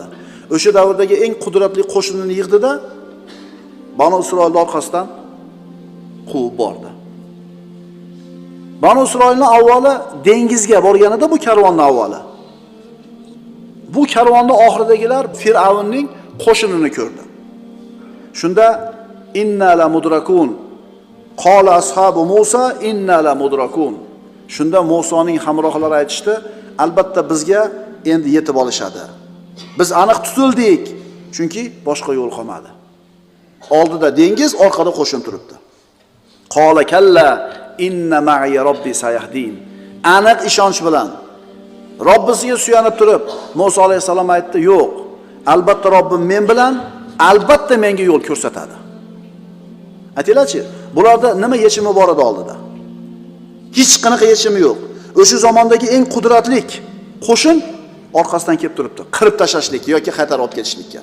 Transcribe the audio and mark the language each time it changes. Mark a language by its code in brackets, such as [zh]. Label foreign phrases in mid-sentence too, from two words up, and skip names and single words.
[uz] O'sha davrdagi eng qudratli qo'shinini yig'di-da, Banu Isroilning orqasidan quvib bordi. Banu Isroilning avvali dengizga borganida bu karvonning avvali. Bu karvonning oxiridagilar Firavnning qo'shinini ko'rdi. [ar] Shunda إنا لمدركون قال أصحاب موسى إنا لمدركون. [uz] Shunda Musoning hamrohlari aytishdi, albatta bizga endi yetib olishadi. Biz aniq tutildik, chunki boshqa yo'l qolmadi. Oldida dengiz, orqada qo'shin turibdi. [ar] قال كلا إن معي ربي سيهدين. [uz] Aniq ishonch bilan Robbisiga suyanib turib, Musa alayhisalom aytdi, yo'q, albatta Robbim men bilan, albatta menga yo'l ko'rsatadi. Aytinglarchi, bularda nima yechimi bor edi oldida? Hech qanaqa yechimi yo'q. O'sha zamondagi eng qudratlik qo'shin orqasidan kelib turibdi, qirib tashlashlik yoki qaytarib olib ketishlikka.